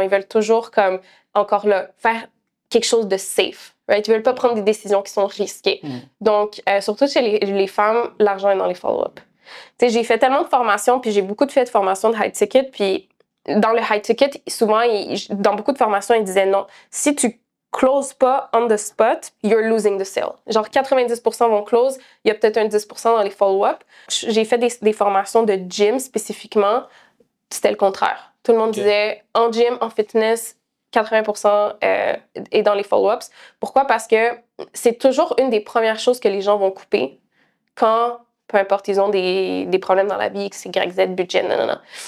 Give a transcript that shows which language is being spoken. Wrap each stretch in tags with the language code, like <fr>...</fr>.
<fr>Ils veulent toujours, comme, encore là, faire quelque chose de safe.</fr> <en>Right?</en> <fr>Ils veulent pas prendre des décisions qui sont risquées. Donc, surtout chez les femmes, l'argent est dans les follow-up. Tu sais, j'ai fait tellement de formations, puis j'ai beaucoup fait de formations de high ticket, puis dans le high ticket, souvent, dans beaucoup de formations, ils disaient non. Si tu closes pas</fr> <en>on the spot, you're losing the sale.</en> <fr>Genre 90% vont close, il y a peut-être un 10% dans les follow-up. J'ai fait des formations de gym spécifiquement, c'était le contraire. Tout le monde disait en gym, en fitness, 80% est dans les follow-ups. Pourquoi? Parce que c'est toujours une des premières choses que les gens vont couper quand, peu importe, ils ont des problèmes dans la vie, X, Y, Z, budget, nanana.</fr>